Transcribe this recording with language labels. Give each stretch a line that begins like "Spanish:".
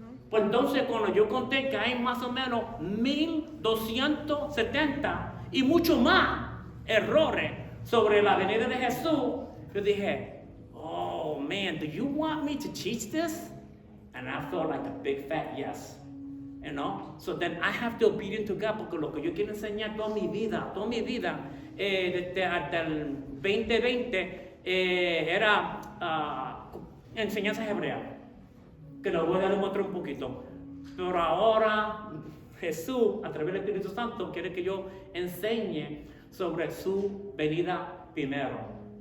Spanish: Pues entonces cuando yo conté que hay más o menos 1270 y mucho más errores sobre la venida de Jesús, yo dije,
English: oh man, do you want me to teach this? And I felt like a big fat yes. You know? So then I have to obedient to God,
Spanish: porque lo que yo quiero enseñar toda mi vida, desde hasta el 2020, era enseñanza hebrea, que lo voy a demostrar un poquito. Pero ahora Jesús, a través del Espíritu Santo, quiere que yo enseñe sobre su venida primero.